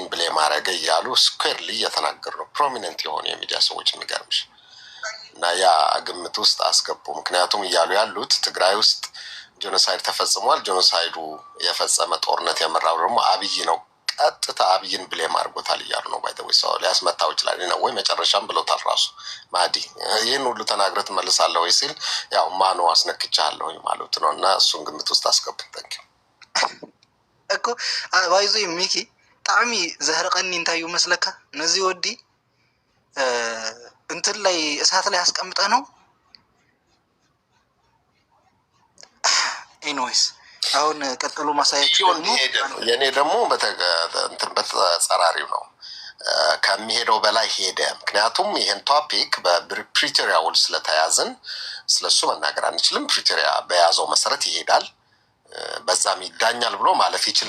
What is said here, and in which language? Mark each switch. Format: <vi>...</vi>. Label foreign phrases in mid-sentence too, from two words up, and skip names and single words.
<am>ብሌም ማረገ ያሉ ስኩዌርሊ እየተናገሩ ነው ፕሮሚነንት የሆኑ የሚዲያ ሰዎች የሚገርምሽ እና ያ ግምት ውስጥ አስገቡ ምክንያቱም እያሉ ያሉት ትግራይ ውስጥ ጄኖሳይድ ተፈጽሟል ጄኖሳይዱ የፈጸመ ጦርነት የመራው ደግሞ አብይ ነው ቀጥታ አብይን ብሌም አድርጎታል እያሉ ነው ባይደው ሰው ሊያስመታው ይችላል ነው ወይ መጨረሻም ብለውታል ራሱ ማዲ ይሄን ሁሉ ተናግረት መልሳለሁ ወይ ሲል ያው ማኑ አስነክቻለሁ ማለት ነው እና እሱን ግምት ውስጥ አስገብተንክ</am> <ti>እኮ ባይዞ ሚኪ ጣዕሚ ዘህርቀኒ እንታዩ መስለካ</ti> <am>ነዚህ ወዲ እንትን ላይ እሳት ላይ አስቀምጠ ነው ኤኒዌይስ አሁን ቀጥሎ ማሳያችሁ የኔ ደግሞ በተጸራሪው ነው ከሚሄደው በላይ ሄደ ምክንያቱም ይሄን ቶፒክ በፕሪቶሪያ ውል ስለተያዘን ስለሱ መናገር አንችልም ፕሪቶሪያ በያዘው መሰረት ይሄዳል በዛም ይዳኛል ብሎ ማለፍ ይችላል</am>